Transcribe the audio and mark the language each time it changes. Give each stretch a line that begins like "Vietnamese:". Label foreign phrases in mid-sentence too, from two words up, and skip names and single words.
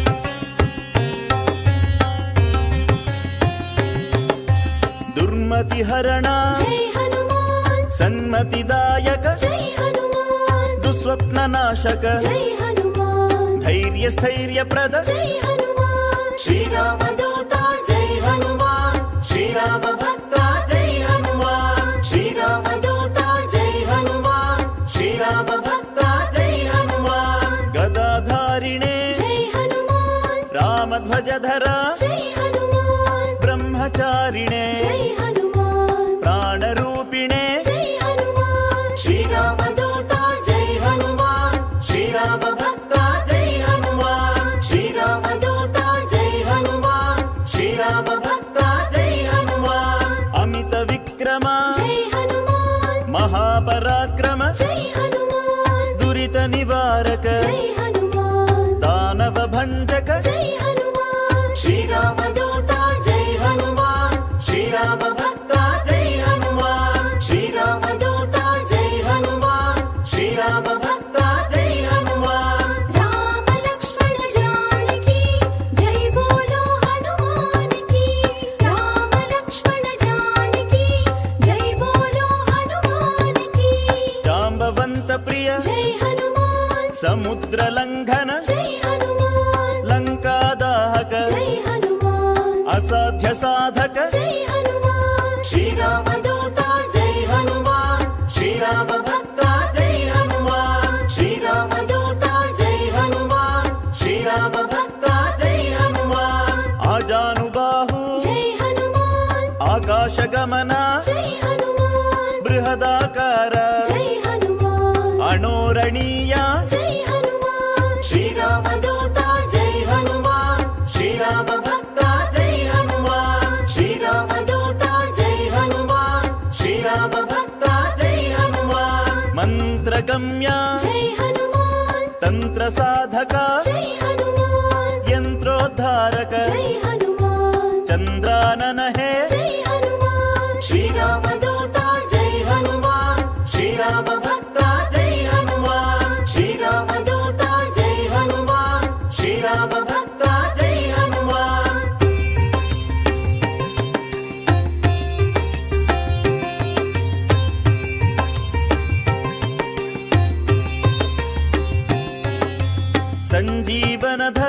Kannada: ದುರ್ಮತಿ ಹರ ದುರ್ಮರಣ
Hindi: जय हनुमान
Kannada: ಸನ್ಮತಿದಾಯಕ
Hindi: जय हनुमान
Kannada: ದುಸ್ವಪ್ನ ನಾಶಕ
Hindi: जय हनुमान
Kannada: ಧೈರ್ಯ ಸ್ಥೈರ್ಯಪ್ರದ
Hindi: जय हनुमान श्री राम दूता जय हनुमान श्री राम भक्ता जय हनुमान श्री राम दूता जय हनुमान श्री राम भक्ता जय हनुमान
Kannada: ಗದಾಧಾರಿಣೆ
Hindi: जय हनुमान
Kannada: ರಾಮಧ್ವಜಧರ
Hindi: जय हनुमान
Kannada: ಬ್ರಹ್ಮಚಾರಿಣೆ
Hindi: जय हनुमान
Kannada: ಪ್ರಾಣರೂಪಿಣೆ
Hindi: जय हनुमान श्री राम दूता जय हनुमान श्री राम भक्ता जय हनुमान श्री राम दूता जय हनुमान श्री राम भक्ता जय हनुमान
Kannada: ಅಮಿತ ವಿಕ್ರಮ
Hindi: जय हनुमान
Kannada: ಮಹಾಪರಾಕ್ರಮ
Hindi: जय हनुमान
Kannada: ದುರಿತ ನಿವಾರಕ
Hindi: जय हनुमान
Kannada: ದಾನವ ಭಂಜಕ
Hindi: जय हनुमान श्री राम दूता जय हनुमान श्री राम भक्ता जय हनुमान श्री राम दूता जय हनुमान श्री राम भक्ता जय हनुमान राम लक्ष्मण जानकी जय बोलो हनुमान की राम लक्ष्मण जानकी जय बोलो हनुमान की
Kannada: ಜಾಂಬವಂತ ಪ್ರಿಯ
Hindi: जय हनुमान
Kannada: ಸಮುದ್ರ ಲಂಘನ
Hindi: जय हनुमान
Kannada: ಲಂಕಾದಾಹಕ
Hindi: जय हनुमान
Kannada: ಅಸಾಧ್ಯ ಸಾಧಕ
Hindi: जय हनुमान श्री राम दूता जय हनुमान श्री राम भक्ता जय हनुमान श्री राम दूता जय हनुमान श्री राम भक्ता जय हनुमान
Kannada: ಆಜಾನುಬಾಹು
Hindi: जय हनुमान
Kannada: ಆಕಾಶ ಗಮನ
Hindi: जय हनुमान
Kannada: ಬೃಹದಾಕಾರ
Hindi: जय हनुमान
Kannada: ಅಣೋರಣೀಯ
Hindi: जय हनुमान श्री राम दूता जय हनुमान श्री राम भक्ता जय हनुमान श्री राम दूता जय हनुमान श्री राम भक्ता जय हनुमान
Kannada: ಮಂತ್ರಗಮ್ಯ
Hindi: जय हनुमान
Kannada: ತಂತ್ರ ಸಾಧಕ
Hindi: जय हनुमान
Kannada: ಯಂತ್ರೋದ್ಧಾರಕ
Hindi: जय हनुमान
Kannada: ಚಂದ್ರಾನನ ಹೇ
Hindi: जय हनुमान श्री राम दूता जय हनुमान श्री राम भक्ता जय हनुमान श्री राम दूता जय हनुमान श्री राम भक्ता जय हनुमान
Kannada: ಸಂಜೀವನಧರ